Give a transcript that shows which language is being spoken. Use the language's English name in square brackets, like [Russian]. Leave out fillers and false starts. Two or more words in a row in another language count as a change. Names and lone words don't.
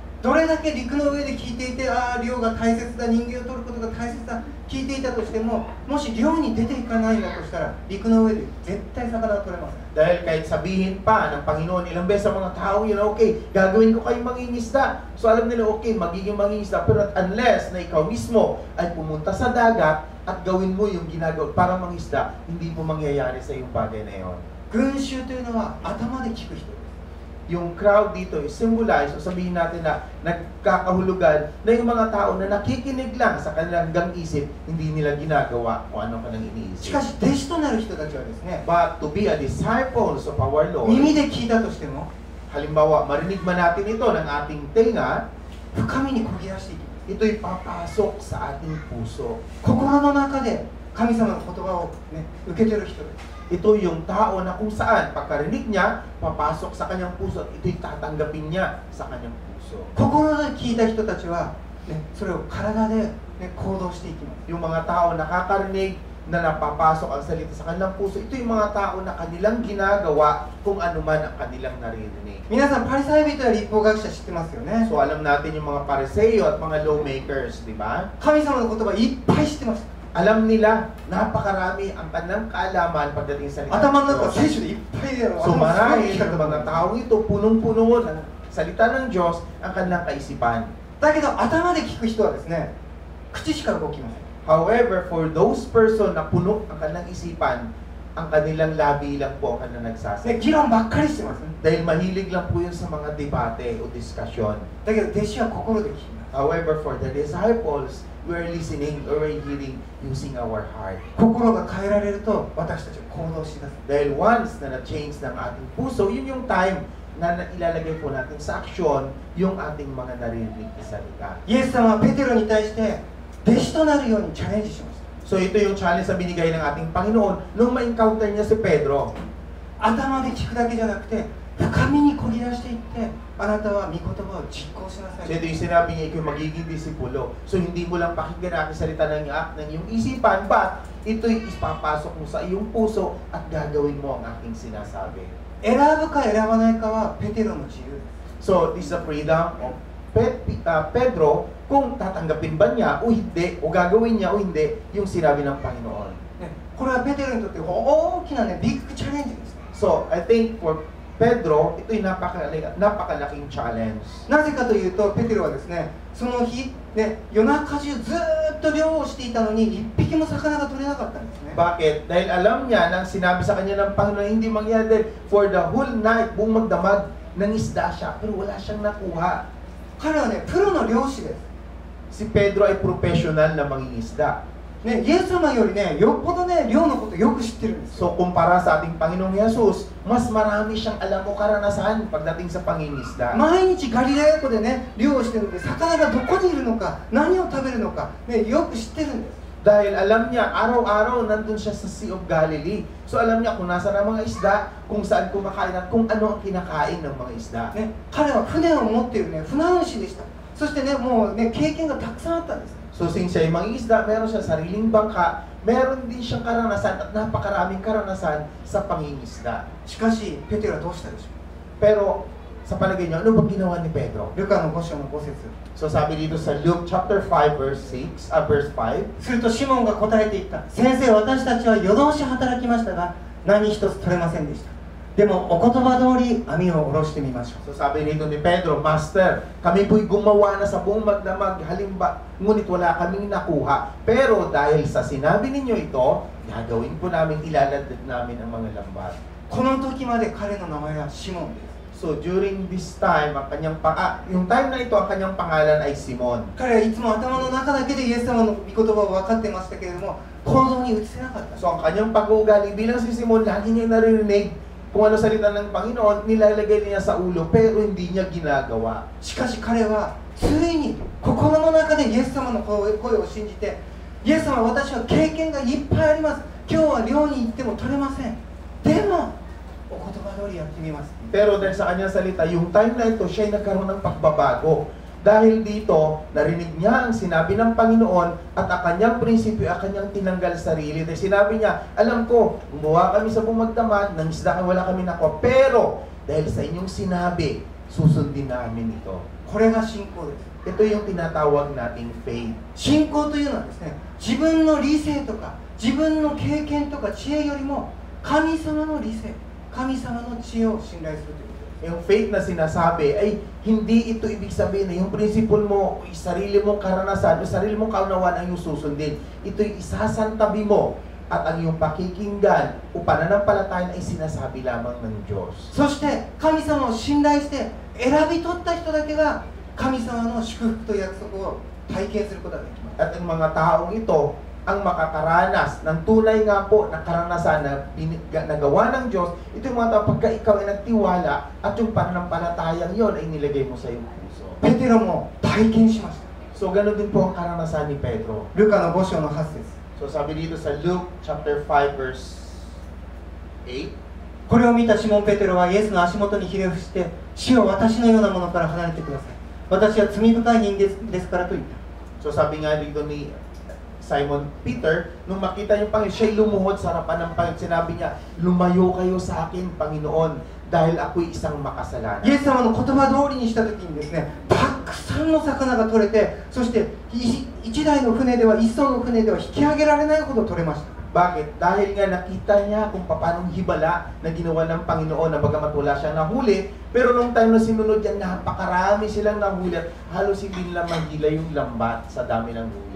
[Japanese] どれだけ陸の上で聞いていて、ああ漁が大切だ、人間を取ることが大切だ聞いていたとしても、もし漁に出ていかないんだとしたら陸の上で絶対魚は取れません。 [Filipino] Dahil kahit sabihin pa ng Panginoon ilang beses sa mga tao yun, okay, gagawin ko kayong mangingisda. So alam nila, okay, magiging mangingisda. Pero unless na ikaw mismo ay pumunta sa dagat at gawin mo yung ginagawa para mangisda, hindi mo mangyayari sa yung bagay na yun. [Japanese] 群衆というのは頭で聞く人です。 [Filipino] Yung crowd dito is symbolize, o sabihin natin na nagkakahulugan na yung mga tao na nakikinig lang sa kanilang isip, hindi nila ginagawa kung ano kanilang [Japanese] し [Filipino] iniisip. [Japanese] かし弟子となる人たちはですね、 [English] But to be a disciples of our Lord, [Japanese] 耳で聞いたとしても [Filipino] halimbawa, marinig man natin ito ng ating tenga, [Japanese] 深みにこぎ出していきます。 [Filipino] ito'y papasok sa ating puso. [Japanese] 心の中で神様の言葉を、ね、受け取る人です。 [Filipino] Ito yung tao na kung saan pagkarinig niya, papasok sa kanyang puso at ito'y tatanggapin niya sa kanyang puso. [Japanese] 心で聞いた人たちは、ね、それを体で、ね、行動していきます。 [Filipino] Yung mga tao nakakarinig na napapasok ang salita sa kanilang puso, ito yung mga tao na kanilang ginagawa kung ano man ang kanilang naririnig. [Japanese] 皆さんパリサイ人や立法学者知ってますよね。 [Filipino] So alam natin yung mga Pariseo at mga lawmakers, di ba? [Japanese] 神様の言葉いっぱい知ってます。 [Filipino] Alam nila, napakarami ang kanilang kaalaman pagdating sa salita [Japanese] 頭の中 [Filipino] ng [Japanese] 聖 [Filipino] Diyos. [Japanese] 書でいっぱいで [Filipino] So marahil ang mga taong ito, punong-puno ng salita ng Diyos ang kanilang kaisipan. [Japanese] だけど頭で聞く人はですね、口しか動きません。 [English] However, for those person [Filipino] na puno ang kanilang isipan, ang kanilang labi lang po ang kanilang [Japanese] ね、 [Filipino] nagsasalita. [Japanese] 議論ばっかりしてます。 [Filipino] Dahil mahilig lang po yun sa mga debate o diskasyon. [Japanese] だけど弟子は心で聞きます。 [English] However, for the disciples, we're listening or we're hearing using our heart. [Japanese] 心が変えられると私たちは行動しだす。 [Filipino] Dahil once na na-change ng ating puso, yun yung time na ilalagay po natin sa aksyon yung ating mga naririnig na salita. [Japanese] イエス様はペテロに対して弟子となるようにチャレンジしました。 [Filipino] So ito yung challenge na binigay ng ating Panginoon nung ma-encounter niya si Pedro. [Japanese] 頭で聞くだけじゃなくて深みにこぎ出していってあなたは御言葉を実行しなさ [Filipino] So [Japanese] い。 [Filipino] ito yung sinabi niya, ikaw magiging disipulo. So hindi mo lang pakinggan ang salita ng iyong isipan, but ito'y ipapasok mo sa iyong puso at gagawin mo ang aking sinasabi. [Japanese] 選ぶか選ばないかはペテロの自由です。 [English] So this is the freedom of Pedro [Filipino] kung tatanggapin ba niya o hindi, o gagawin niya o hindi yung sinabi ng Panginoon. [Japanese] ね、これはペテロにとって大きな、ね、ビッグチャレンジです。 [English] So I think for Pedro, [Filipino] ito'y napakalaking challenge. [Japanese] なぜかというとペテロはですね、その日、ね、夜中中ずーっと漁をしていたのに一匹も魚が取れなかったんですね。 [Filipino] Bakit? Dahil alam niya nang sinabi sa kanya ng Panginoon hindi mangyari dahil [English] for the whole night, [Filipino] buong magdamag, nangisda siya, pero wala siyang nakuha. [Japanese] 彼はね、プロの漁師です。 [Filipino] Si Pedro ay professional na mangingisda. [Japanese] ね、イエス様よりね、よっぽどね、漁のことよく知ってるんですよ。 [Filipino] So kumpara sa ating Panginoong Jesus, mas marami siyang alam o karanasan pagdating sa pangingisda. [Japanese] 毎日ガリラヤ湖でね、漁をしてるんで、魚がどこにいるのか、何を食べるのか、ね、よく知ってるんです。 [Filipino] Dahil alam niya, araw-araw nandun siya sa Sea of Galilee. So alam niya kung nasa ang mga isda, kung saan kumakain at kung ano ang kinakain ng mga isda. [Japanese] ね、彼は船を持っているね、船主でした。そしてね、もうね、経験がたくさんあったんです。 [Filipino] So since siya ay mangingisda, meron siya sariling bangka, meron din siyang karanasan at napakaraming karanasan sa pangingisda. [Japanese] しかし、ペテロはどうしたでしょ [Filipino] Pero sa palagay niyo, ano bang ginawa ni Pedro? [Japanese] う。ルカの5章の5節。 [Filipino] So sabi dito sa Luke [English] chapter 5 verse 5, [Japanese] するとシモンが答えていった。先生、私たちは夜通し働きましたが、何一つ取れませんでした。でもお言葉通り網を下ろしてみましょう。 [Filipino] So sabi dito ni Pedro, Master, kami po'y gumawa na sa buong magdamag, ngunit wala kaming nakuha. Pero dahil sa sinabi ninyo ito, gagawin po namin, ilalatid namin ang mga lambat. [Japanese] この時まで彼の名前はシモンです。 [English] So during this time, [Filipino] yung time na ito, ang kanyang pangalan ay Simon. [Japanese] 彼はいつも頭の中だけでイエス様の御言葉を分かってましたけれども、行動に移せなかった。 So ang kanyang pag-uugali bilang si Simon, lagi niya naririnig kung ano salita ng Panginoon, nilalagay niya sa ulo, pero hindi niya ginagawa. しかし彼はついに心の中でイエス様の声を信じて、イエス様、私は経験がいっぱいあります。今日は漁に行っても取れません。でもお言葉通りやってみます。 [Filipino] Pero dahil sa kanyang salita, yung time na ito, siya'y nagkaroon ng pagbabago. Dahil dito, narinig niya ang sinabi ng Panginoon at ang kanyang prinsipyo, ang kanyang tinanggal sarili. Dahil sinabi niya, alam ko, gumawa kami sa bumagdamag, nang isda wala kami nakuha. Pero, dahil sa inyong sinabi, susundin namin ito. [Japanese] これが信仰です。 [Filipino] Ito yung tinatawag nating faith. [Japanese] 信仰というのはですね、自分の理性とか自分の経験とか知恵よりも神様の理性、神様の知恵を信頼するということです。 [Filipino] Yung faith na sinasabi ay hindi ito ibig sabihin na yung principle mo, sarili mong karanasan, o sarili mong kaunawaan ang iyong susundin. Ito'y isasantabi mo at ang iyong pakikinggan o pananampalataya ay sinasabi lamang ng Diyos. [Japanese] そして神様を信頼して選び取った人だけが神様の祝福と約束を体験することができます。 [Filipino] At ang mga taong ito ang makakaranas ng tunay nga po na karanasan na nagawa ng Diyos. Ito yung mga tao pagka ikaw ay nagtiwala at yung pananampalatayang yon ay nilagay mo sa iyong puso. [Japanese] ペテロも体験しました。 [Filipino] So ganoon din po ang karanasan ni Pedro. [Japanese] ルカの5章の8節。 [Filipino] So sabi dito sa Luke [English] chapter 5 verse 8, [Japanese] これを見たシモン・ペテロはイエスの足元にひれ伏して「主よ私のようなものから離れてください。私は罪深い人ですから」と言った。 [Filipino] So sabi nga dito ni Simon Peter, nung makita niyo Panginoon, siya'y lumuhod sa harapan ng Panginoon. Sinabi niya, lumayo kayo sa akin, Panginoon, dahil ako'y isang makasalanan. [Japanese] イエス様の言葉通りにした時にですね、たくさんの魚が取れて、そして一台の船では一艘の船では引き上げられないほど取れました。 [Filipino] Bakit? Dahil nga nakita niya kung paano hibala na ginawa ng Panginoon na bagamat wala siyang nahuli, pero nung time na sinunod yan, napakarami silang nahuli at halos hindi nila mahila yung lambat sa dami ng huli.